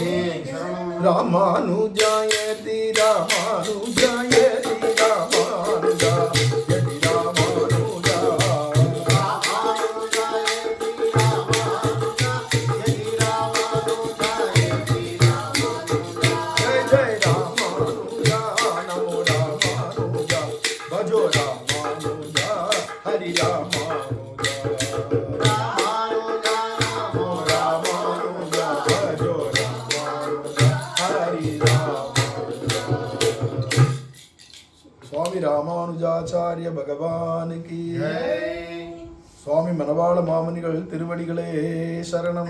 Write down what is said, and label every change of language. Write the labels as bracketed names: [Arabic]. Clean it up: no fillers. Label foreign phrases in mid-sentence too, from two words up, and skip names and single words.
[Sanskrit] रामानुजायति रामानुजायति रामानुज यति रामानुज जय जय रामानुज नमो रामानुज भजो रामानुज हरि रामानुज. [Hindi] स्वामी रामानुजाचार्य भगवान की [Tamil] சுவாமி மணவாள மாமுனிகள் திருவடிகளே சரணம்.